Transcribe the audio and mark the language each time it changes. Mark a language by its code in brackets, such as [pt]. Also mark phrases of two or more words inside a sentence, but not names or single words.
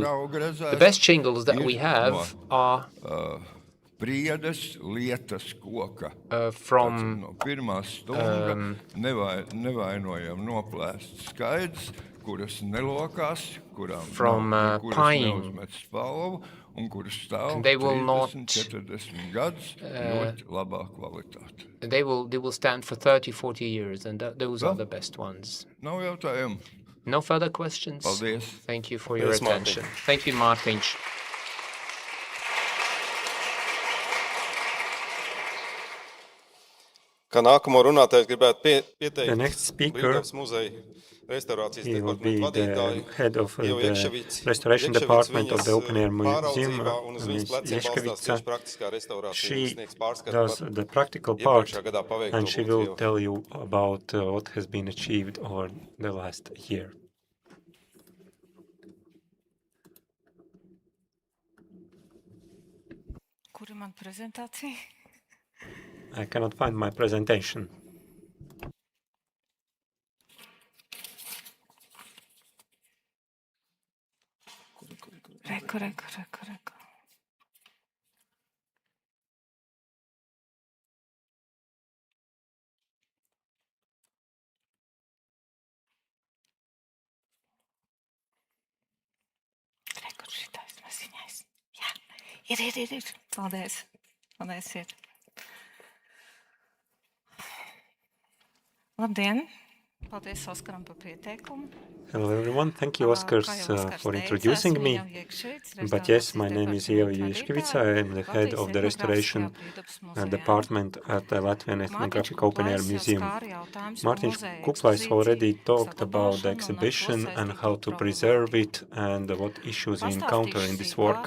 [en] The best shingles that we have are from pine, and they will not they will stand for 30-40 years, and those are the best ones. No further questions? Thank you for your attention. Thank you, Mārtiņš. [lv] Kā nākamo runātājs gribētu [en] The [lv] pieteikt [en] next speaker, [lv] muzeja restaurācijas [en] he will be [lv] departamentu [en] the [lv] vadītāju [en] head of the restoration department of the Open Air Museum, Ms. Ieškevica. She does the practical part, and she will tell you about what has been achieved over the last year. [lv] Kur ir man prezentācija? [en] I cannot find my presentation. [lv] Reku. Reku šitais maziņais. Jā, ir. Paldies. Ir. Labdien! Paldies Oskaram par pieteikumu. [en] Hello everyone, thank you Oskars for introducing me. But yes, my name is Ieva Ieškevica, I am the head of the restoration department at the Latvian Ethnographic Open Air Museum. Mārtiņš Kuklais already talked about the exhibition and how to preserve it and what issues we encounter in this work.